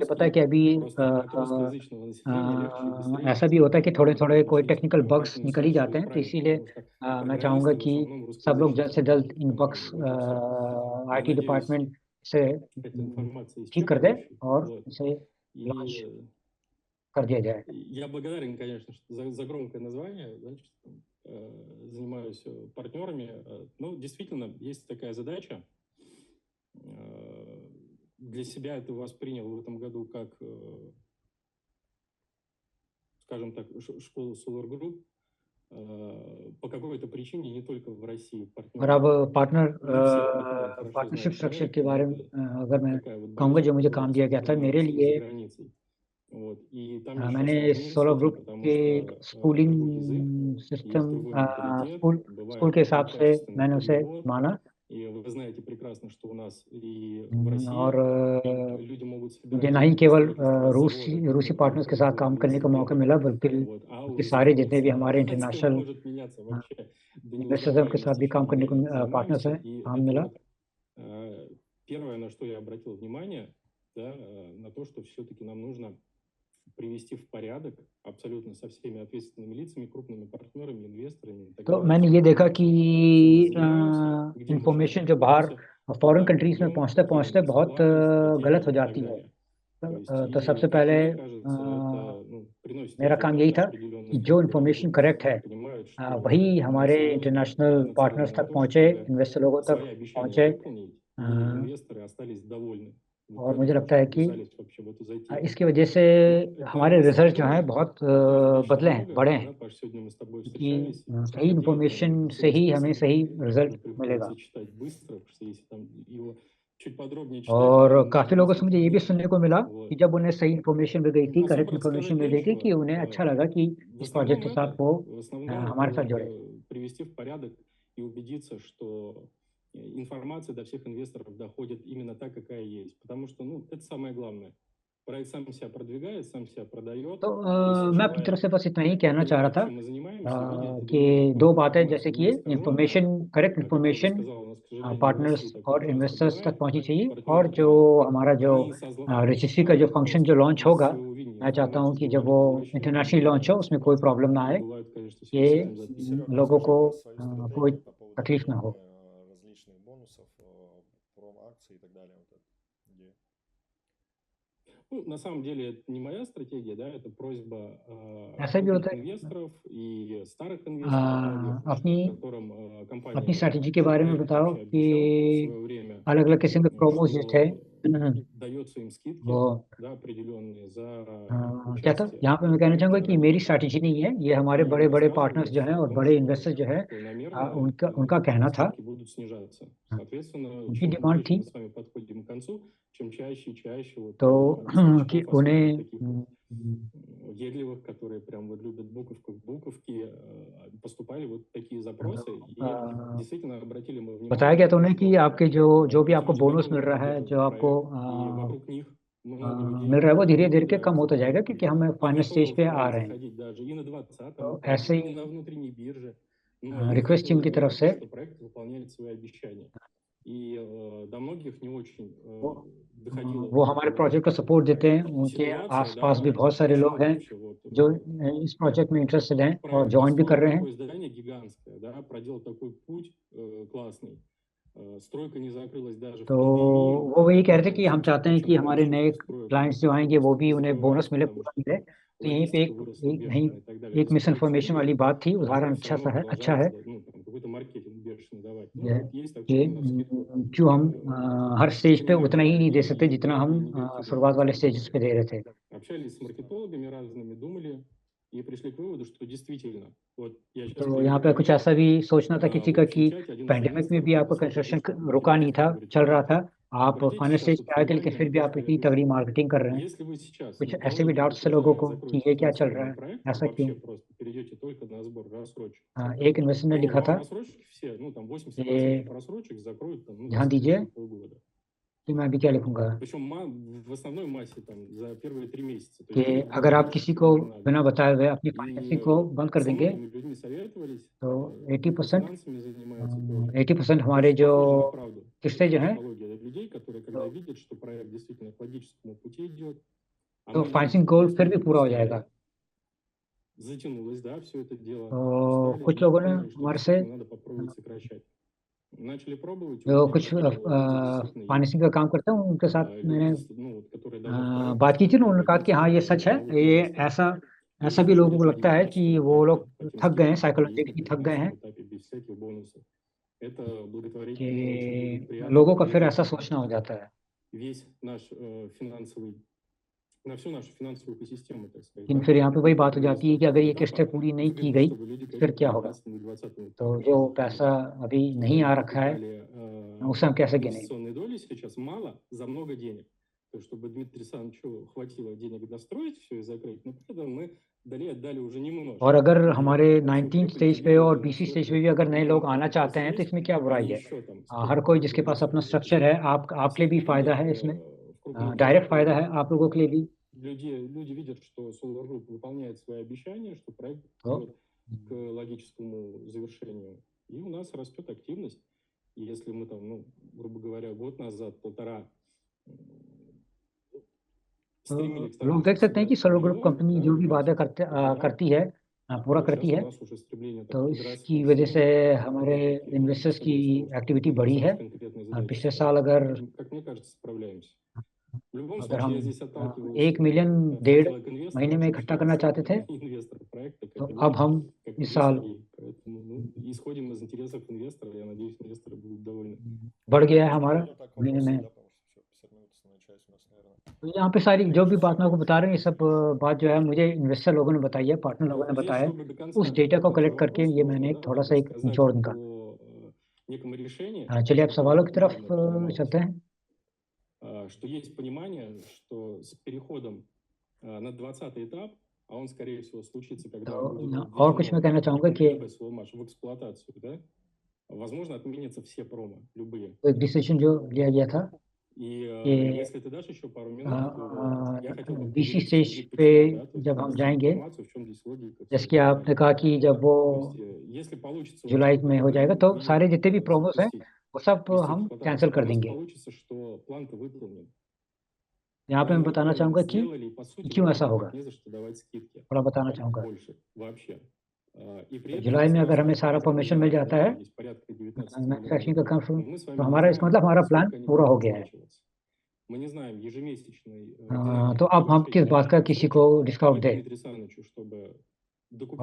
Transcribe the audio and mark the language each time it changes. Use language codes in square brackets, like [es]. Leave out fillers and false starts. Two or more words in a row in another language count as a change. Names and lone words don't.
[hi] पता है कि अभी ऐसा भी होता है कि थोड़े थोड़े कोई [en] technical bugs [hi] निकल ही जाते हैं, तो इसीलिए मैं चाहूँगा कि सब लोग जल्द से जल्द इन बग्स [en] IT department [hi] से ठीक कर दे और इसे लॉन्च कर दिया जाए। [ru] Я благодарен, конечно, за громкое название, значит, занимаюсь партнерами. Ну, действительно, есть такая задача. Для себя это воспринял в этом году как, скажем так, школу Solar Group. по какой-то причине не только в России [hi] और [ru] партнеры. [hi] अब पार्टनर [ru] Не все партнеры хорошо [hi] पार्टनरशिप [ru] знают [hi] स्ट्रक्चर [ru] проект, [hi] के बारे में [ru] это [hi] अगर मैं [ru] такая вот [hi] कहूँगा जो मुझे [ru] болезнь, [hi] काम [ru] которая [hi] दिया गया था मेरे [ru] распространяется и [hi] लिए [ru] за границей. Вот. И там еще [hi] मैंने [ru] сложнее с [hi] सोलो [ru] этим, [hi] ग्रुप [ru] потому [hi] के [ru] что другой язык, [hi] स्कूलिंग [ru] есть [hi] सिस्टम [ru] другой менталитет, [hi] स्कूल [ru] бывает [hi] के हिसाब से [ru] некачественный [hi] मैंने उसे [ru] перевод. [hi] माना [ru] И вы знаете прекрасно, что у нас и в России [hi] और [ru] люди могут [hi] मुझे [ru] собирать [hi] ना ही [ru] деньги, [hi] केवल [ru] строительство завода, [hi] रूसी [ru] которые [hi] पार्टनर्स के साथ [ru] производят [hi] काम करने का मौका [ru] велосипеды. [hi] मिला बल्कि [ru] Вот. А у [hi] सारे [ru] русских [hi] जितने भी हमारे [ru] ситуация [hi] इंटरनेशनल [ru] может меняться вообще до [hi] इन्वेस्टर्स के साथ [ru] неузнаваемости [hi] भी काम करने [ru] фамилий, [hi] को [ru] мы [hi] पार्टनर्स [ru] занимаемся. [hi] हैं [ru] И [hi] काम [ru] это [hi] मिला [ru] вот первое, на что я обратил внимание, да, на то, что все-таки нам нужно привести в порядок абсолютно со всеми ответственными лицами, крупными партнерами, инвесторами и так [hi] तो [ru] далее. [hi] मैंने ये देखा कि [ru] Чем мы занимаемся, где мы что [hi] इंफॉर्मेशन जो बाहर [ru] находимся, [hi] फॉरेन [ru] куда мы [hi] कंट्रीज में [ru] идем, [hi] पहुंचते [ru] какие [hi] पहुंचते [ru] у нас [hi] बहुत [ru] планы, [hi] गलत हो [ru] стратегии и так [hi] जाती है [ru] далее. То есть, [hi] तो सबसे [ru] и [hi] पहले [ru] мне кажется, это приносит [hi] मेरा काम यही [ru] результаты [hi] था [ru] определенные, [hi] कि जो [ru] когда [hi] इन्फॉर्मेशन [ru] люди [hi] करेक्ट है [ru] понимают, что [hi] वही हमारे [ru] завод [hi] इंटरनेशनल [ru] нацелен [hi] पार्टनर्स [ru] на [hi] तक [ru] то, [hi] पहुंचे [ru] чтобы [hi] इन्वेस्टर लोगों तक [ru] свои обещания [hi] पहुंचे [ru] выполнить, и инвесторы остались довольны. Вот [hi] और मुझे [ru] поэтому [hi] लगता है कि [ru] вписались вообще в эту затею. [hi] इसकी वजह से [ru] Ну, это [hi] हमारे [ru] на самом [hi] रिजल्ट जो हैं [ru] деле [hi] बहुत [ru] достаточно [hi] बदले हैं [ru] много, [hi] बड़े हैं [ru] да, Паш, сегодня мы с тобой [hi] क्योंकि [ru] встречались, и [hi] सही [ru] Сергей там [hi] इन्फॉर्मेशन से [ru] целый [hi] ही हमें [ru] список [hi] सही [ru] говорит, [hi] रिजल्ट [ru] который [hi] मिलेगा [ru] приходится читать быстро, потому что если там его чуть подробнее читать, [hi] और [ru] наверное, [hi] काफी [ru] можно [hi] लोगों से [ru] несколько [hi] मुझे ये भी [ru] дней. [hi] सुनने को मिला कि [ru] Вот. [hi] जब उन्हें सही इन्फॉर्मेशन मिल गई थी करेक्ट [ru] Особо [hi] इन्फॉर्मेशन [ru] рассказать [hi] मिल गई थी कि [ru] нечего. [hi] उन्हें अच्छा लगा कि [ru] В [hi] इस [ru] основном [hi] प्रोजेक्ट के साथ [ru] это, [hi] वो [ru] в основном это [hi] हमारे साथ [ru] вот [hi] जुड़े [ru] привести в порядок и убедиться, что информация до всех инвесторов доходит именно так, какая есть. Потому что, ну, это самое главное. Проект сам себя продвигает, сам себя продает. [hi] तो [ru] Если [hi] मैं अपनी तरफ [ru] желающий [hi] से बस इतना ही कहना चाह रहा [ru] понимает, [hi] था [ru] чем мы занимаемся, видит [hi] कि [ru] другую [hi] दो [ru] какую-то [hi] बातें जैसे [ru] информацию. [hi] कि [ru] Не [hi] ये [ru] искаженную, [en] information correct [ru] как ты уже [hi] इन्फॉर्मेशन [ru] сказал, у нас, к сожалению, в [hi] पार्टनर्स [ru] России такое [hi] और [ru] часто [hi] इन्वेस्टर्स तक [ru] бывает. [hi] पहुंचनी चाहिए और [ru] Партнеры [hi] जो [ru] там, [hi] हमारा जो [ru] они [hi] रजिस्ट्री का जो फंक्शन जो लॉन्च [ru] без [hi] होगा [ru] своего видения [hi] मैं चाहता हूँ [ru] информацию [hi] कि जब [ru] говорят [hi] वो [ru] обращенно, [en] internationally launch [hi] हो [ru] понимают [hi] उसमें कोई [ru] ситуацию. [hi] प्रॉब्लम ना [ru] И [hi] आए [ru] бывают, конечно, [hi] ये [ru] ситуации записаны. Серег, [hi] लोगों [ru] расскажи [hi] को [ru] про свою [hi] कोई [ru] стратегию по поводу [hi] तकलीफ ना हो [ru] различных бонусов, пrom-акций и так далее. Вот это идея. Ну, на самом деле, это не моя стратегия, да, это просьба [hi] ऐसा भी [ru] крупных [hi] होता है [ru] инвесторов и старых инвесторов, многих, [hi] अपनी [ru] которым [hi] अपनी [ru] компания [hi] स्ट्रैटेजी के बारे में [ru] проект [hi] बताओ [ru] вообще [hi] कि [ru] обещал в свое время, [hi] अलग अलग किस्म के प्रोमोज जो थे [ru] что дается им скидки, [hi] वो [ru] да, определенные за [hi] क्या था [ru] участие [hi] यहाँ पे [ru] в [hi] मैं कहना [ru] проекте [hi] चाहूँगा कि [ru] ради [hi] मेरी [ru] этого. [hi] स्ट्रैटेजी नहीं है ये हमारे [ru] И [hi] बड़े बड़े पार्टनर्स जो [ru] рассказывать [hi] हैं [ru] о [hi] और [ru] том, [hi] बड़े [ru] что [hi] इन्वेस्टर्स जो हैं [ru] планомерно [hi] उनका कहना था [ru] скидки будут снижаться. Соответственно, [hi] उनकी [ru] чем [hi] डिमांड [ru] ближе [hi] थी [ru] мы с вами подходим к концу, чем чаще и чаще вот [hi] तो कि [ru] поставщиков, особенно [hi] उन्हें [ru] таких вот въедливых, которые прям вот любят буковку в буковке, поступали вот такие запросы, и действительно обратили мы [hi] बताया गया [ru] внимание, [hi] था उन्हें कि [ru] что [hi] आपके जो भी [ru] эти [hi] आपको [ru] люди [hi] बोनस [ru] готовы [hi] मिल रहा है [ru] поддерживать [hi] जो आपको [ru] проект, и вокруг них много [hi] मिल [ru] людей [hi] रहा है वो धीरे धीरे के कम [ru] собираются [hi] होता [ru] в [hi] जाएगा [ru] этом [hi] क्योंकि [ru] ключе. [hi] हम [ru] И [en] final stage [ru] готовы [hi] पे [ru] в [hi] आ [ru] проект [hi] रहे हैं [ru] заходить даже и на 20-м [hi] तो [ru] этапе, [hi] ऐसे [ru] и [hi] ही [ru] на внутренней бирже. Но их [en] request team [hi] की तरफ [ru] готовы [hi] से [ru] что проект выполняет свои обещания. И до многих не очень доходило [hi] वो हमारे प्रोजेक्ट को सपोर्ट देते हैं उनके [ru] ситуация, [hi] आसपास भी [ru] да, [hi] बहुत सारे लोग [ru] почему [hi] हैं [ru] вообще вот [hi] जो इस प्रोजेक्ट में इंटरेस्टेड हैं और [ru] проект [hi] ज्वाइन भी कर [ru] построил [hi] रहे हैं [ru] такое здание гигантское, да, проделал такой путь классный. Стройка не закрылась даже в [hi] तो [ru] пандемию. [hi] वो वही कह रहे थे [ru] Да, [hi] कि हम [ru] чем [hi] चाहते हैं कि हमारे [ru] раньше [hi] नए [ru] этих строек [hi] क्लाइंट्स जो आएंगे वो भी उन्हें बोनस [ru] развивать, [hi] मिले [ru] потому [hi] पूरा [ru] что [hi] मिले तो यहीं पे [ru] логистика выросла [hi] यहीं [ru] бешено и так далее. [hi] एक [ru] То [hi] मिस [ru] есть проект [hi] इन्फॉर्मेशन वाली [ru] двигается, [hi] बात थी [ru] но [hi] उदाहरण [ru] все равно [hi] अच्छा है [ru] продолжается, ну, там, какой-то маркетинг бешеный давать. [hi] ये [ru] Ну, вот есть [hi] कि [ru] такое, навскидку. [hi] क्यों हम हर स्टेज पे [ru] Принимаем [hi] उतना ही नहीं दे [ru] и [hi] सकते जितना हम [ru] негативные [hi] शुरुआत वाले स्टेजेस [ru] оценки. [hi] पे दे रहे थे [ru] Общались с маркетологами разными, думали и пришли к выводу, что действительно, вот я сейчас [hi] तो [ru] приведу [hi] यहाँ पे कुछ [ru] пример. [hi] ऐसा भी सोचना था किसी [ru] В [hi] का [ru] общем [hi] कि [ru] чате один из [hi] पैंडेमिक में [ru] инвесторов [hi] भी आपका [ru] высокой [hi] कंस्ट्रक्शन [ru] точкой [hi] रुका नहीं [ru] начал [hi] था [ru] говорить: [hi] चल रहा [ru] ребята, [hi] था आप [ru] обратите [hi] फाइनल [ru] сейчас [hi] स्टेज [ru] вот [hi] पे आके लेकिन [ru] внимание [hi] फिर भी [ru] на [hi] आप [ru] что [hi] इतनी [ru] я [hi] तगड़ी [ru] говорю. [hi] मार्केटिंग कर रहे हैं [ru] Если вы сейчас [hi] कुछ [ru] не [hi] ऐसे भी [ru] положите [hi] डाउट्स थे लोगों [ru] капитал и [hi] को कि [ru] закроете [hi] ये क्या चल रहा [ru] финансирование [hi] है [ru] проекта, [hi] ऐसा क्यों [ru] вообще просто перейдете только на сбор рассрочек, [hi] एक इन्वेस्टर ने [ru] то [hi] लिखा [ru] вам [hi] था [ru] рассрочки все, ну, там 80% [hi] कि [ru] рассрочек закроют там, ну, за [hi] ध्यान दीजिए [ru] следующие полгода. [hi] कि मैं अभी क्या लिखूंगा [ru] Причем в основной массе там за первые 3 месяца. То [hi] कि [ru] есть денег [hi] अगर [ru] будет [hi] आप [ru] больше, [hi] किसी [ru] чем [hi] को [ru] уже надо. [hi] बिना बताए हुए अपनी [ru] И [hi] फाइनेंसिंग को बंद कर [ru] со [hi] देंगे [ru] многими людьми советовались, [hi] तो [ru] кто [hi] 80% [ru] финансами занимается тоже. [hi] 80% [ru] То [hi] हमारे [ru] есть [hi] जो [ru] похоже на правду. [hi] किस्तें जो हैं [ru] Психология людей, которые, когда видят, что проект действительно к логическому пути идет, а [hi] तो [ru] мы видим, [hi] फाइनेंसिंग [ru] что [hi] गोल [ru] просто [hi] फिर भी [ru] не [hi] पूरा हो [ru] пускали. [hi] जाएगा [ru] Затянулось, да, все это дело. [hi] तो [ru] Устали, [hi] कुछ [ru] но [hi] लोगों ने [ru] поняли, что [hi] हमारे से [ru] действительно надо попробовать сокращать. Начали пробовать, [hi] जो [ru] увидели, [hi] कुछ [ru] что это действительно есть. [hi] फाइनेंसिंग का काम करते हैं उनके साथ मैंने [ru] Люди, ну, вот, которые давно в проекте, [hi] बात की थी ना उन्होंने कहा कि [ru] владельцы, [hi] हाँ ये [ru] которые [hi] सच है [ru] зовут [hi] ये [ru] инвесторов. То [hi] ऐसा [ru] есть [hi] भी लोगों को [ru] хочешь [hi] लगता है कि [ru] качественный [hi] वो [ru] проект, [hi] लोग [ru] хотим [hi] थक गए हैं [ru] скидку, есть, [hi] साइकोलॉजिकली थक [ru] например, [hi] गए [ru] на [hi] हैं [ru] этом этапе без всяких бонусов. Это благотворительно очень будет [hi] कि [ru] приятно. [hi] लोगों का फिर [ru] И [hi] ऐसा सोचना हो जाता है [ru] весь наш финансовый на всю нашу финансовую экосистему, так сказать. [hi] लेकिन [ru] Да? [hi] फिर यहाँ पे वही बात हो जाती है कि अगर ये [ru] Да, [hi] किस्तें पूरी नहीं की गई, [ru] чтобы люди, [hi] फिर [ru] конечно, [hi] क्या [ru] к [hi] होगा? [ru] 19-20 [hi] तो [ru] этапу [hi] जो [ru] сейчас [hi] पैसा [ru] заходят. [hi] अभी नहीं आ रखा है, [ru] Дали [hi] उसे हम कैसे गिनें? [ru] инвестиционные доли сейчас мало за много денег. То, чтобы Дмитрию Александровичу хватило денег достроить все и закрыть, но при этом мы отдали уже немножко. [hi] और अगर [ru] И [hi] हमारे [ru] всю [hi] 19th [ru] прибыль [hi] स्टेज पे [ru] делили [hi] और [ru] на [hi] 20th [ru] всё [hi] स्टेज [ru] это [hi] पे भी अगर नए लोग [ru] время, [hi] आना [ru] пока [hi] चाहते हैं, तो [ru] есть, [hi] इसमें क्या बुराई [ru] и [hi] है? [ru] еще там [hi] हर [ru] сколько [hi] कोई [ru] мы [hi] जिसके पास [ru] говорили, [hi] अपना [ru] что [hi] स्ट्रक्चर है, आपके लिए भी [ru] все [hi] फ़ायदा [ru] люди [hi] है [ru] видят [hi] इसमें, [ru] в крупных [hi] डायरेक्ट फ़ायदा है [ru] деньгах, [hi] आप लोगों के लिए भी। [ru] люди видят, что Solar Group выполняет свои обещания, что проект [hi] तो [ru] идет к логическому завершению. И у нас растет активность. И если мы там, ну, грубо говоря, год назад, полтора стремились к [hi] तो लोग [ru] тому, [hi] देख [ru] чтобы [hi] सकते हैं कि [ru] собрать [hi] सोलो ग्रुप [ru] миллион, [hi] कंपनी [ru] да, [hi] जो भी [ru] в [hi] वादा [ru] марте, феврале, [hi] करती है, पूरा [ru] то [hi] करती [ru] сейчас у [hi] है। [ru] нас уже стремление так [hi] तो [ru] подросло, [hi] इसकी वजह से [ru] что [hi] हमारे [ru] опять-таки, [hi] इन्वेस्टर्स की [ru] исходя из того, что [hi] एक्टिविटी [ru] Дмитрий [hi] बढ़ी है। [ru] Александрович конкретные задачи [hi] पिछले [ru] ставит, [hi] साल अगर [ru] как мне кажется, справляемся. В любом [hi] अगर [ru] случае, [hi] हम [ru] я здесь [hi] 1 [ru] отталкиваюсь [hi] मिलियन [ru] в [hi] डेढ़ [ru] хотелок [hi] महीने [ru] инвесторов, [hi] में [ru] что [hi] इकट्ठा [ru] все [hi] करना चाहते थे, [ru] остальные инвесторы проекта к [hi] तो [ru] этому [hi] अब हम [ru] как бы [hi] इस साल [ru] близки. Поэтому ну, исходим из интересов инвестора. Я надеюсь, инвесторы будут довольны. [hi] बढ़ गया है हमारा [ru] Ну, так, [hi] महीने [ru] вопросы, [hi] में। [ru] да, потому что все, 50 минут основная часть у нас, наверное. [hi] तो यहाँ पे सारी जो भी बात मैं आपको बता रहा हूँ, ये सब बात जो है मुझे इन्वेस्टर लोगों ने बताई है, पार्टनर लोगों ने [ru] Здесь, [hi] बताया है। [ru] чтобы до конца [hi] उस डेटा को [ru] ответить на [hi] कलेक्ट करके [ru] вопрос [hi] ये [ru] тоже, [hi] मैंने [ru] да, [hi] थोड़ा सा एक [ru] сказать [hi] निचोड़ निकाला। [ru] о неком решении, [hi] चलिए अब [ru] которое [hi] सवालों की तरफ [ru] недавно принималось, [hi] चलते हैं। [ru] что есть понимание, что с переходом на 20-й этап, а он, скорее всего, случится, когда [hi] तो [ru] будет [hi] यहाँ और कुछ मैं कहना चाहूँगा कि [ru] КБ Соломаш в эксплуатацию, да, возможно, отменятся все промо, любые. [hi] एक डिसीजन जो लिया गया था [ru] И [hi] कि [ru] если ты дашь еще пару минут, то я хотел бы [hi] बीसी [ru] поделиться, [hi] स्टेज [ru] Сергей, [hi] पे [ru] почему, да, то есть [hi] जब हम [ru] донести [hi] जाएंगे, [ru] информацию, в чем здесь логика. всё [hi] जैसे [ru] и [hi] कि [ru] так [hi] आपने [ru] далее. [hi] कहा कि जब वो [ru] То есть, если получится у [hi] जुलाई [ru] вас [hi] में हो [ru] КБ [hi] जाएगा, तो [ru] в [hi] सारे [ru] июне [hi] जितने भी प्रोमोस हैं, [ru] запустить, [hi] वो सब [ru] ввести [hi] हम [ru] эксплуатацию, [hi] कैंसिल कर [ru] у вас [hi] देंगे। [ru] получится, что план-то выполнен. [hi] यहाँ पे मैं [ru] План [hi] बताना [ru] выполнен, [hi] चाहूँगा कि [ru] сделали, и по сути [hi] क्यों ऐसा [ru] больше [hi] होगा, [ru] никак не за что давать скидки [hi] थोड़ा बताना चाहूँगा। [ru] больше вообще. И при этом [hi] जुलाई [ru] есть [hi] में अगर हमें [ru] средства [hi] सारा परमिशन मिल [ru] миллиард, [hi] जाता [ru] да, [hi] है [ru] там есть порядка 19 [hi] मैन्युफैक्चरिंग का [ru] миллиардов [hi] काम [ru] долларов. [hi] शुरू, [ru] Но мы с [hi] तो [ru] вами не [hi] हमारा इसका [ru] знаем, [hi] मतलब हमारा प्लान [ru] сколько они [hi] पूरा [ru] будут [hi] हो गया है। [ru] расплачиваться. Мы не знаем ежемесячной [hi] तो [ru] динамики [hi] अब हम किस [ru] повышения [hi] बात का किसी को [ru] отсрочек. [hi] डिस्काउंट [ru] Поэтому [hi] दें, [ru] Дмитрию Александровичу, чтобы докупить